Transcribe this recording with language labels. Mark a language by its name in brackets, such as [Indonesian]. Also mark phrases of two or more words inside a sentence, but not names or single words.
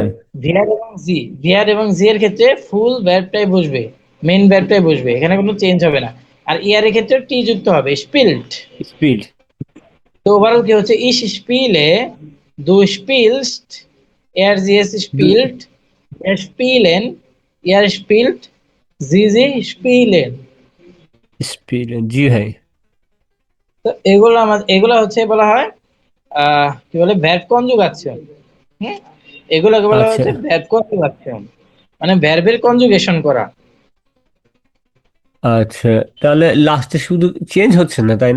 [Bangla] ভিআর এবং জি, ভিআর এবং জি এর ক্ষেত্রে [English] full verbটাই [Bangla] বসবে, [English] main verbটাই [Bangla] বসবে, এখানে কোনো চেঞ্জ হবে না। আর ইয়ার এর ক্ষেত্রে টি যুক্ত হবে, স্পিল্ড। স্পিড। তো ওভারঅল কি হচ্ছে, [German] ich spiele, du spielst, er sie es spielt, er spielen, ihr spielt, sie spielen। [Bangla] স্পিলেন, জি ভাই। তো এগুলো আমাদের, এগুলো হচ্ছে বলা হয় কি বলে, [English] verb conjugation. [Bangla] হুম, এগুলোকে বলা আচ্ছা। হচ্ছে [English] verb conjugation, [Bangla] মানে ভ্যারবের কনজুগেশন করা। আচ্ছা, তাহলে লাস্টে শুধু চেঞ্জ হচ্ছে না তাই না?